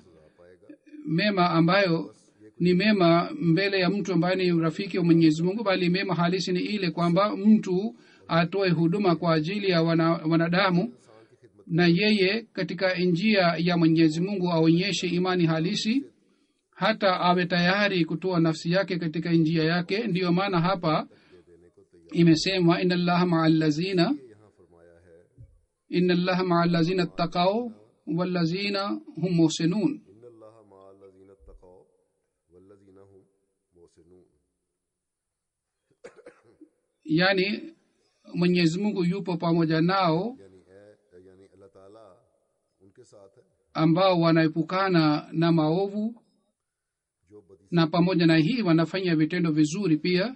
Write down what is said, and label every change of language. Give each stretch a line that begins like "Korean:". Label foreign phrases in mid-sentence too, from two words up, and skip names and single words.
Swahili: Mema ambayo ni mema mbele ya mtu ambaye ni rafiki wa Mwenyezi Mungu, bali mema halisi ni ile kwamba mtu atoe huduma kwa ajili ya wanadamu, na yeye katika njia ya Mwenyezi Mungu aonyeshe imani halisi, hata awe tayari kutoa nafsi yake katika njia yake. Ndiyo maana hapa imesema
Arabic: إن الله مع الذين اتقوا والذين هم محسنون.
Swahili: Yani Mwenyezi Mungu yupo pamoja nao ambao wanaepukana na maovu, na pamoja na hii wanafanya vitendo vizuri pia.